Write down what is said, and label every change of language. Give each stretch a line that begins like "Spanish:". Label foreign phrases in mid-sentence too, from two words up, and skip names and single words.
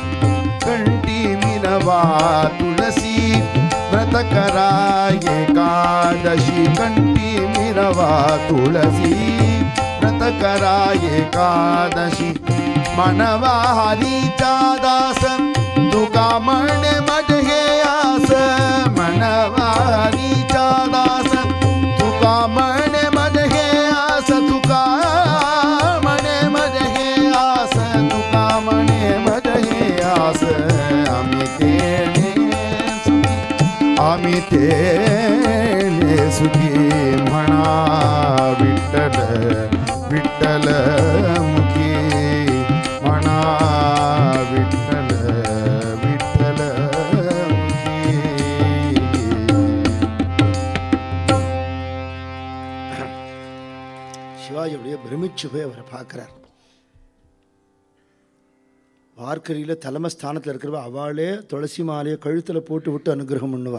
Marathi: कंठी मिनवा तुळसी, व्रत करा एकादशी. कंठी मिनवा तुळसी, व्रत करा एकादशी. मनवा हरीचा दास, तुका म्हणे मढे आस. मनवा हरीचा दास, तुका म्हणे मढे आस. तुका म्हणे मढे आस, तुका म्हणे मढे आस. आम्ही तेने सुखी, आम्ही तेने सुखी. म्हणा विठ्ठल विठ्ठल मुखी, म्हणा विठ्ठल विठ्ठल मुखी.
Tamil: சிவாஜி அப்படியே பிரமிச்சு போய் அவரை பார்க்குறார். வார்க்கரியில் தலைமை ஸ்தானத்தில் இருக்கிறவா அவளே துளசி மாலையை கழுத்தில் போட்டு விட்டு அனுகிரகம் பண்ணுவா.